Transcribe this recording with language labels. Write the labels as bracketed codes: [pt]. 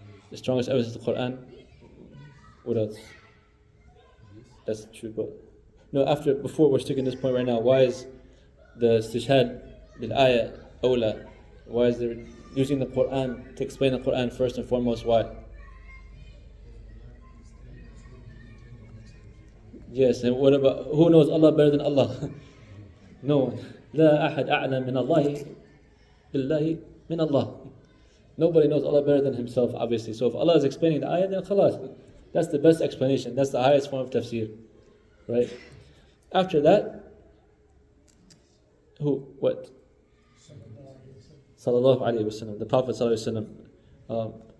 [en] The strongest evidence is the Qur'an. What else? That's true, but before we're sticking this point right now, why is the istishhad bil ayah awla? Why is there using the Qur'an to explain the Qur'an first and foremost? Why? Yes, and what about who knows Allah better than Allah? No one. [ar] لا أحد أعلم من الله بالله من الله. [en] Nobody knows Allah better than himself, obviously. So if Allah is explaining the ayah, then khalas. That's the best explanation. That's the highest form of tafsir. Right? After that, who? What? Sallallahu Alaihi Wasallam. The Prophet Sallallahu Alaihi Wasallam.